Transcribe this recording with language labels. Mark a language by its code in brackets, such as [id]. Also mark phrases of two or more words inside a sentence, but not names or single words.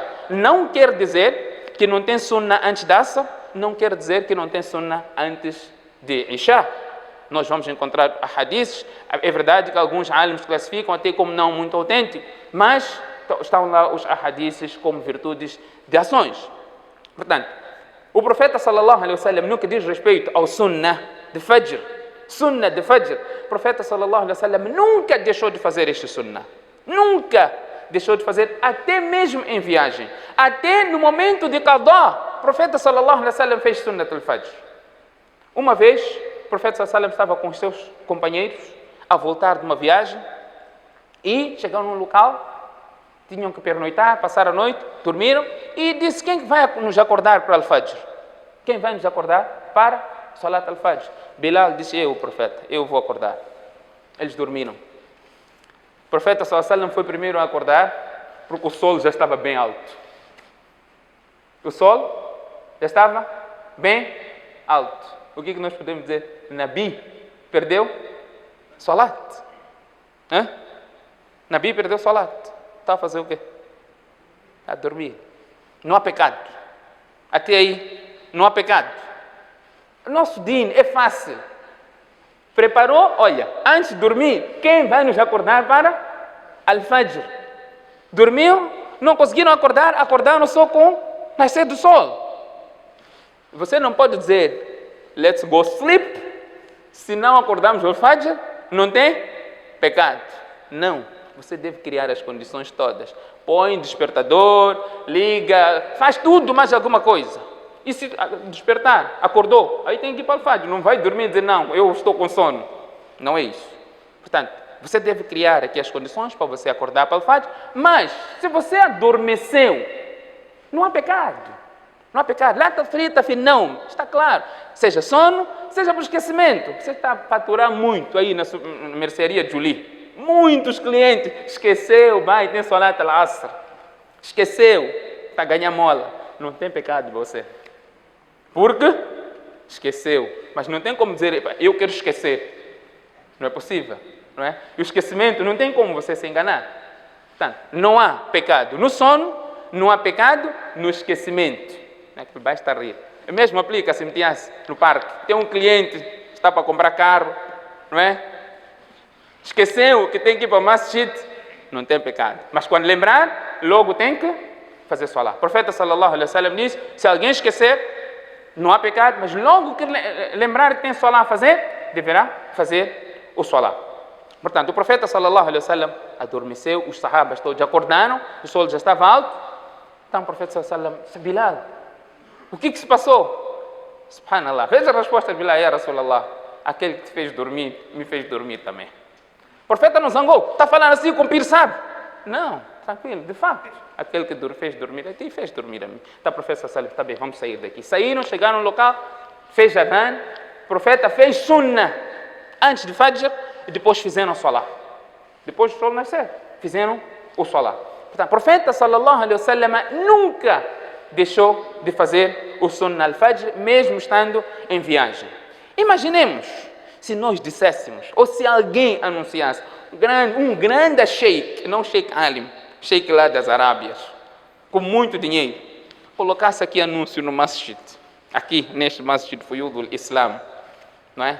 [pt] Não quer dizer que não tem sunnah antes da Asr, não quer dizer que não tem sunnah antes de Isha. Nós vamos encontrar hadiths. É verdade que alguns alims classificam até como não muito autêntico, mas estão lá os hadiths como virtudes de ações. Portanto, o profeta [ar] صلى الله عليه وسلم, [pt] no que diz respeito ao sunnah de Fajr, o profeta [ar] صلى الله عليه وسلم [pt] nunca deixou de fazer este sunnah. Nunca deixou de fazer, até mesmo em viagem. Até no momento de qadá, o profeta [ar] صلى الله عليه وسلم [pt] fez [ar] سنة الفجر. [pt] Uma vez, o profeta [ar] صلى الله عليه وسلم [pt] estava com os seus companheiros a voltar de uma viagem e chegaram num local, tinham que pernoitar, passar a noite, dormiram e disse: quem vai nos acordar para al-Fajr? Quem vai nos acordar para [ar] صلاة الفجر? [pt] Bilal disse: eu, profeta, eu vou acordar. Eles dormiram. O profeta [ar] صلى الله عليه وسلم [pt] foi primeiro a acordar porque o sol já estava bem alto. O sol já estava bem alto. O que nós podemos dizer? Nabi perdeu Salat. Nabi perdeu Salat. Está a fazer o quê? A dormir. Não há pecado. Até aí, não há pecado. Nosso din é fácil. Preparou, olha, antes de dormir, quem vai nos acordar para al-Fajr? Dormiu, não conseguiram acordar, acordaram só com nascer do sol. Você não pode dizer, [en] let's go sleep, [pt] se não acordamos al-Fajr, não tem pecado. Não. Você deve criar as condições todas. Põe despertador, liga, faz tudo mais alguma coisa. E se despertar, acordou, aí tem que ir para o Fajr. Não vai dormir e dizer, não, eu estou com sono. Não é isso. Portanto, você deve criar aqui as condições para você acordar para o Fajr. Mas, se você adormeceu, não há pecado. Não há pecado. Lata frita, não. Está claro. Seja sono, seja por esquecimento. Você está a faturar muito aí na mercearia Julie. Muitos clientes, esqueceu, vai, tem [ar] صلاة العصر. [pt] Esqueceu, está a ganhar mola. Não tem pecado de você. Porque esqueceu. Mas não tem como dizer, eu quero esquecer. Não é possível, não é? E o esquecimento não tem como você se enganar. Portanto, não há pecado no sono, não há pecado no esquecimento. Não é que basta rir. O mesmo aplica-se no parque. Tem um cliente que está para comprar carro, não é? Esqueceu que tem que ir para o masjid, não tem pecado. Mas quando lembrar, logo tem que fazer salat. O profeta [ar] صلى الله عليه وسلم [pt] diz, se alguém esquecer, não há pecado, mas logo que lembrar que tem salat a fazer, deverá fazer o salat. Portanto, o profeta [ar] صلى الله عليه وسلم [pt] adormeceu, os sahabas todos acordaram, o sol já estava alto. Então o profeta [ar] صلى الله عليه وسلم [pt] disse, Bilal, o que se passou? Subhanallah, veja a resposta de Bilal, [ar] يا رسول الله, [pt] aquele que te fez dormir, me fez dormir também. O profeta não zangou, está falando assim com o pir sabe. Não, tranquilo, de facto, aquele que fez dormir a ti, fez dormir a mim. Então o profeta [ar] صلى الله عليه وسلم, [pt] está bem, vamos sair daqui. Saíram, chegaram no local, fez adhan, o profeta fez sunnah antes de Fajr e depois fizeram o Salah. Depois do sol nascer, fizeram o Salah. Portanto, o profeta [ar] صلى الله عليه وسلم [pt] nunca deixou de fazer o [ar] سنة الفجر, [pt] mesmo estando em viagem. Imaginemos se nós disséssemos, ou se alguém anunciasse, um grande sheikh, não sheikh alim, sheikh lá das Arábias, com muito dinheiro, colocasse aqui anúncio no masjid, aqui neste masjid Fuyudul Islam, não é?